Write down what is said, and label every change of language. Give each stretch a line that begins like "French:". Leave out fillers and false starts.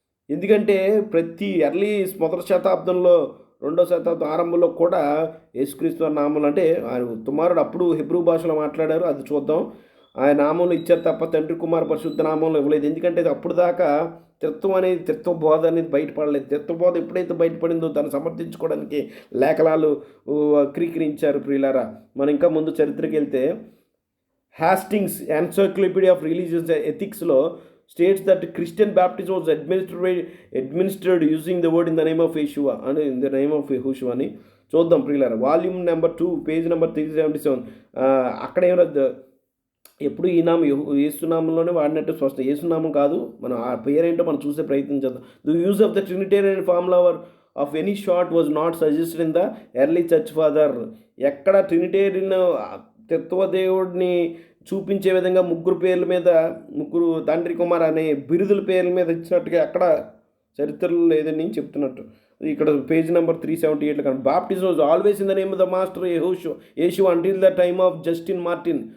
Telugu: ఎందుకంటే ప్రతి మొదటి శతాబ్దంలో 2వ శతాబ్దం ఆరంభంలో కూడా యేసుక్రీస్తు నామములు అంటే ఆయన కుమారుడు అప్పుడు హిబ్రూ భాషలో మాట్లాడారు, అది చూద్దాం. ఆయన నామంలో ఇచ్చారు తప్ప తండ్రి కుమార పరిశుద్ధ నామంలో ఇవ్వలేదు. ఎందుకంటే అప్పుడు దాకా త్రిత్వ బోధ అనేది బయటపడలేదు. త్రిత్వ బోధ ఎప్పుడైతే బయటపడిందో దాన్ని సమర్థించుకోవడానికి లేఖనాలు వక్రీకరించారు ప్రియులారా. మనం ఇంకా ముందు చరిత్రకి వెళ్తే
English: Hastings encyclopedia of religious ఎథిక్స్లో states that Christian baptism was administered using the word in the name of Yeshua and in the name of Yahushua
Telugu: అని చూద్దాం ప్రియులారా.
English: Volume number 2 page number 377.
Telugu: అక్కడ ఏమైనా ఎప్పుడు ఈ నామం యేసునామంలోనే వాడినట్టు స్పష్టం. యేసునామం కాదు, మనం ఆ పేరేంటో మనం చూసే ప్రయత్నం చేద్దాం.
English: The use of the trinitarian formula of any short was not suggested in the early church father.
Telugu: ఎక్కడ ట్రినిటేరియన్ తత్వదేవుడిని చూపించే విధంగా ముగ్గురు పేర్ల మీద, ముగ్గురు తండ్రి కుమార్ అనే బిరుదుల పేర్ల మీద ఇచ్చినట్టుగా ఎక్కడ చరిత్రలో లేదని చెప్తున్నట్టు ఇక్కడ పేజ్ నెంబర్ 378 కానీ
English: Baptism was always in the name of the master Yeshu until the time of Justin Martyr.